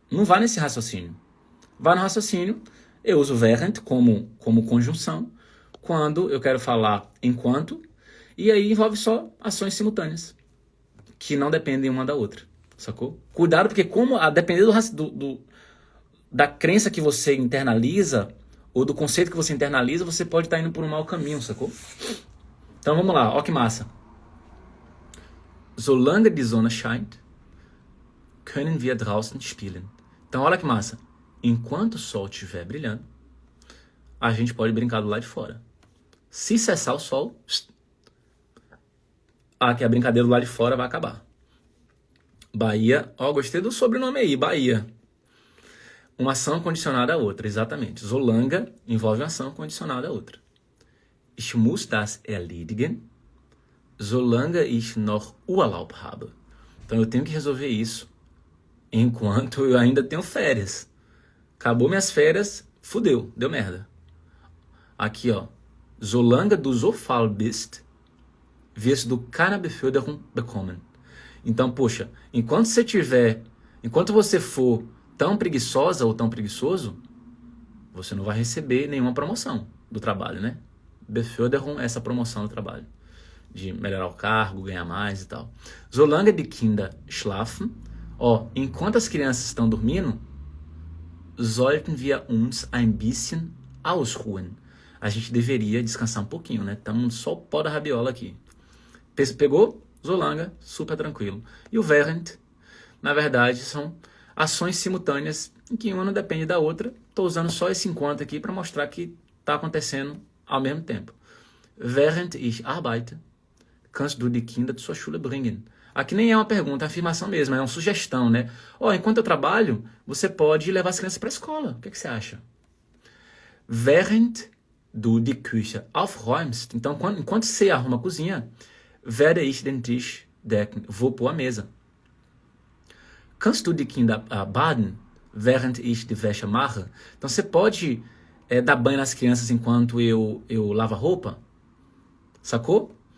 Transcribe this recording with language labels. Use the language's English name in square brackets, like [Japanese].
[Portuguese] Não vai nesse raciocínio. Vai no raciocínio, eu uso während como conjunção quando eu quero falar enquanto, e aí envolve só ações simultâneas, que não dependem uma da outra. Sacou? Cuidado, porque a depender da crença que você internaliza, ou do conceito que você internaliza, você pode estar indo por um mau caminho, sacou? Então vamos lá, ó que massa. [German] Solange die Sonne scheint, können wir draußen spielen. [Portuguese] Então olha que massa. Enquanto o sol estiver brilhando, a gente pode brincar do lado de fora. Se cessar o sol, que a brincadeira do lado de fora vai acabar. Bahia, gostei do sobrenome aí, Bahia. Uma ação condicionada a outra, exatamente. Solange envolve uma ação condicionada a outra. [German] Ich muss das erledigen, solange ich noch Urlaub habe. [Portuguese] Então eu tenho que resolver isso enquanto eu ainda tenho férias. Acabou minhas férias, fudeu, deu merda. Aqui, ó. [German] Solange du so faul bist, wirst du keine Beförderung bekommen. [Portuguese] Então, poxa, enquanto você for tão preguiçosa ou tão preguiçoso, você não vai receber nenhuma promoção do trabalho, né? Beförderung é essa promoção do trabalho, de melhorar o cargo, ganhar mais e tal. [German] Solange die Kinder schlafen, [Portuguese] enquanto as crianças estão dormindo, [German] sollten wir uns ein bisschen ausruhen. [Portuguese] A gente deveria descansar um pouquinho, né? Estamos só o pó da rabiola aqui. Pegou? Solange, super tranquilo. E o während, na verdade, são ações simultâneas em que uma não depende da outra. Estou usando só esse enquanto aqui para mostrar que está acontecendo ao mesmo tempo. [German] Während ich arbeite, kannst du die Kinder zur Schule bringen. [Portuguese] Aqui nem é uma pergunta, é uma afirmação mesmo, é uma sugestão, né? Enquanto eu trabalho, você pode levar as crianças para a escola. O que você acha? [German] Während du die Küche aufräumst. [Portuguese] Então, enquanto você arruma a cozinha, [German] werde ich den Tisch decken. [Portuguese] Vou pôr a mesa. [German] Kannst du die Kinder baden, während ich die Wäsche mache? [Portuguese] Então, você pode dar banho nas crianças enquanto eu lavo a roupa, sacou?